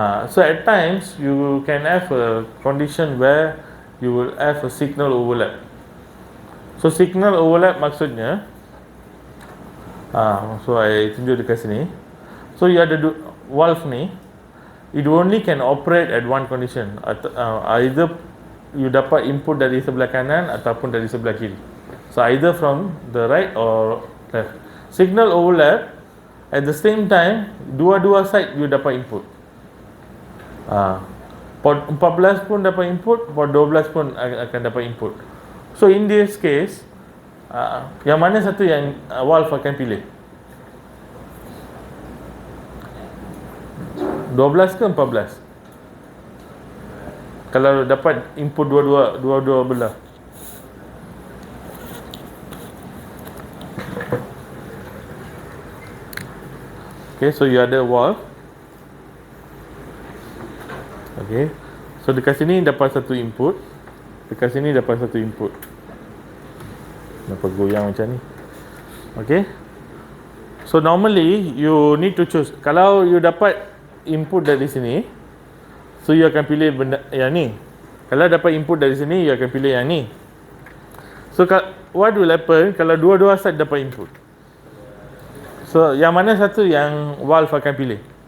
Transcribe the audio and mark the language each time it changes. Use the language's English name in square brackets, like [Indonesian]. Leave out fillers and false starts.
[English] So at times you can have a condition where you will have a signal overlap. [Malay] So signal overlap maksudnya, so I tunjuk dekat sini. [English] So you ada valve ni, it only can operate at one condition. [Malay] Either you dapat input dari sebelah kanan ataupun dari sebelah kiri. [English] So either from the right or left. Signal overlap, at the same time dua-dua side you dapat input. [Malay] Port 14 pun dapat input, port 12 pun akan dapat input. So in this case, yang mana satu yang valve akan pilih? 12 ke 14? Kalau dapat input dua-dua belah. Okay, so you ada valve. Okay, so dekat sini dapat satu input, dekat sini dapat satu input. Kenapa goyang macam ni? Okay. [English] So normally you need to choose. [Malay] Kalau you dapat input dari sini, so you akan pilih benda yang ni. Kalau dapat input dari sini, you akan pilih yang ni. So what will happen kalau dua-dua side dapat input? So yang mana satu yang valve akan pilih?